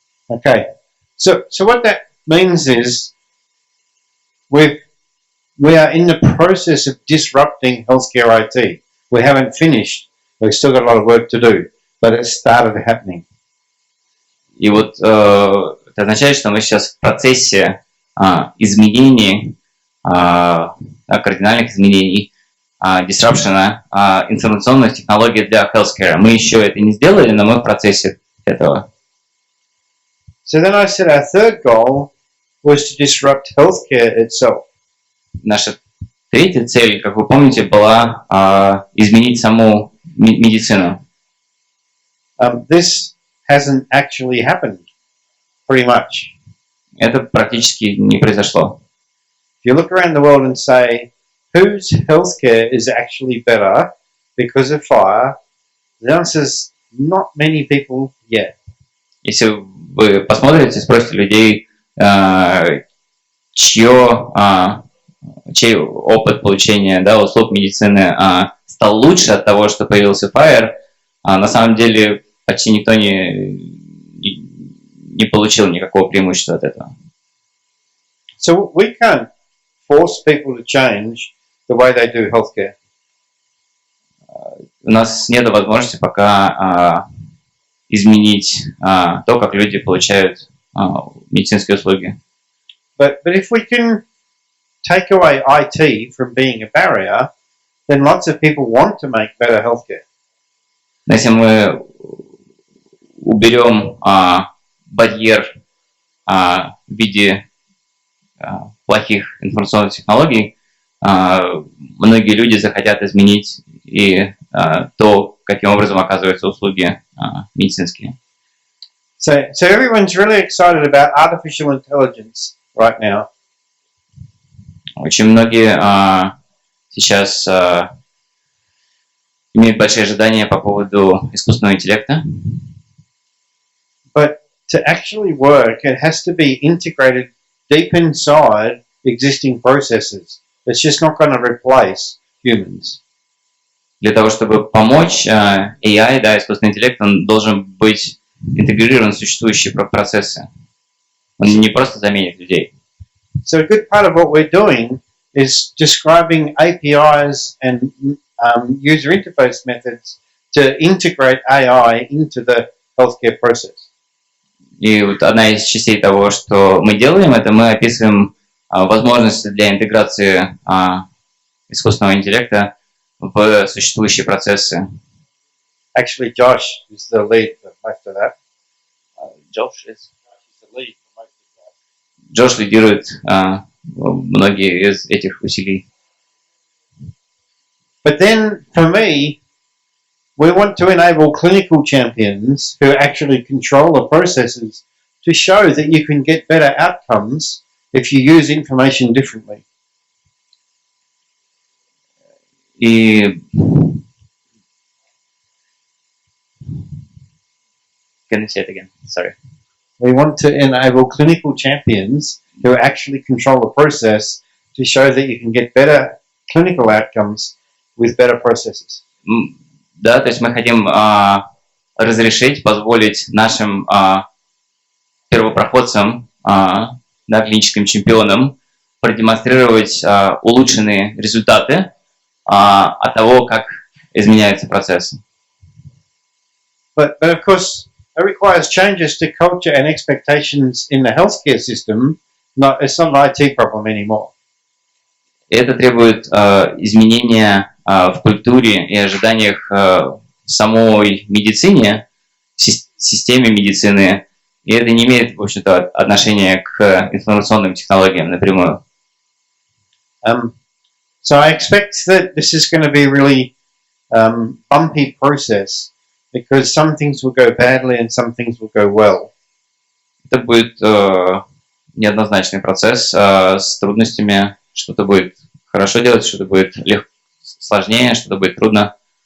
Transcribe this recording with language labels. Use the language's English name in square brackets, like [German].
[English] Okay, so what that means is we are in the process of disrupting healthcare IT. We haven't finished. We've still got a lot of work to do, but it started happening. [Russian] И вот это означает, что мы сейчас в процессе изменений, кардинальных изменений, дисрапшена информационных технологий для healthcare. Мы еще это не сделали, но мы в процессе этого. [English] So then I said our third goal was to disrupt healthcare itself. [Russian] Наша третья цель, как вы помните, была изменить саму медицину. [English] This hasn't actually happened, pretty much. [Russian] Это практически не произошло. [English] If you look around the world and say, whose healthcare is actually better because of FHIR, the answer is not many people yet. [Russian] Если вы посмотрите, спросите людей, чей опыт получения услуг медицины стал лучше от того, что появился FHIR, на самом деле почти никто не получил никакого преимущества от этого. [English] So we can't force people to change the way they do healthcare. [Russian] У нас нет возможности пока изменить то, как люди получают медицинские услуги. [English] But if we can take away IT from being a barrier, then lots of people want to make better healthcare. [Russian] Если мы уберем барьер в виде плохих информационных технологий, многие люди захотят изменить и то, каким образом оказываются услуги медицинские. [English] So everyone's really excited about artificial intelligence right now. [Russian] Очень многие сейчас имеют большие ожидания по поводу искусственного интеллекта. [English] But to actually work, it has to be integrated deep inside existing processes. It's just not going to replace humans. [Russian] Для того, чтобы помочь AI, искусственный интеллект, он должен быть интегрирован в существующие процессы. Он не просто заменит людей. [English] So a good part of what we're doing is describing APIs and user interface methods to integrate AI into the healthcare process. [Russian] И вот одна из частей того, что мы делаем, это мы описываем возможности для интеграции искусственного интеллекта в существующие процессы. [English] Actually, Josh is the lead for most of that. Josh is the lead for most of that. [Russian] Джош лидирует многие из этих усилий. [English] But then, for me, we want to enable clinical champions who actually control the processes to show that you can get better outcomes if you use information differently. [Russian] И [English] can you say it again? Sorry. We want to enable clinical champions who actually control the process to show that you can get better clinical outcomes with better processes. [Russian] Да, то есть мы хотим разрешить, позволить нашим первопроходцам, клиническим чемпионам продемонстрировать улучшенные результаты от того, как изменяются процессы. [English] But of course, it requires changes to culture and expectations in the healthcare system. It's not an IT problem anymore. [Russian] Это требует изменения в культуре и ожиданиях в самой медицине, в системе медицины, и это не имеет, в общем-то, отношения к информационным технологиям напрямую. [English] So I expect that this is going to be a really bumpy process because some things will go badly and some things will go well. [Russian] Это будет неоднозначный процесс с трудностями, что-то будет хорошо делать, что-то будет сложнее, что-то будет трудно.